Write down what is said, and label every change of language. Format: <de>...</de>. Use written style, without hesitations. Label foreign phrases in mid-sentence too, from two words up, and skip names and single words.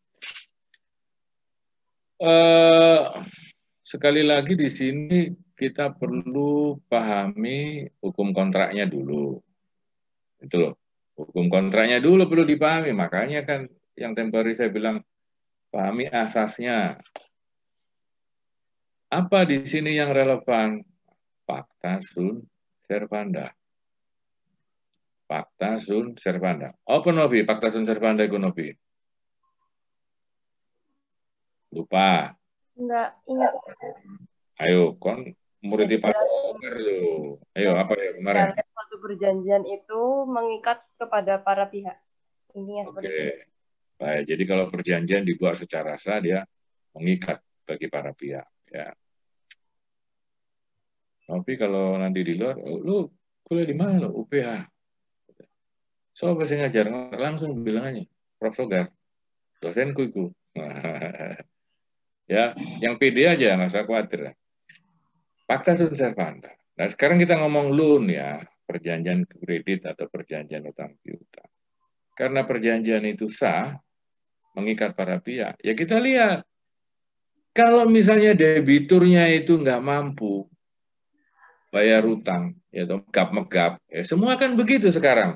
<id>Sekali lagi di sini kita perlu pahami hukum kontraknya dulu. Itu loh. Hukum kontraknya dulu perlu dipahami. Makanya kan yang tempo hari saya bilang pahami asasnya. Apa di sini yang relevan?</id> <la>Pacta sunt servanda. Pacta sunt servanda. Apa nopi? Pacta sunt servanda</la> <id>itu nopi? Lupa. Enggak ingat. Ayo, kon murid Pak Omer lo. Ayo, apa ya kemarin? Suatu perjanjian itu mengikat kepada para pihak. Ini ya seperti itu. Baik, jadi kalau perjanjian dibuat secara sah, dia mengikat bagi para pihak. Ya. Tapi kalau nanti di luar, lu kuliah di mana lo? UPH. So, pasti ngajar, langsung bilang aja, Prof. Sogar, dosenku itu. Ya, yang PD aja, nggak usah khawatir.</id> <la>Pacta sunt servanda.</la> <id>Nah, sekarang kita ngomong loan ya, perjanjian kredit atau perjanjian utang piutang. Karena perjanjian itu sah, mengikat para pihak, ya kita lihat. Kalau misalnya debiturnya itu nggak mampu bayar utang, ya megap-megap, ya semua kan begitu sekarang.</id>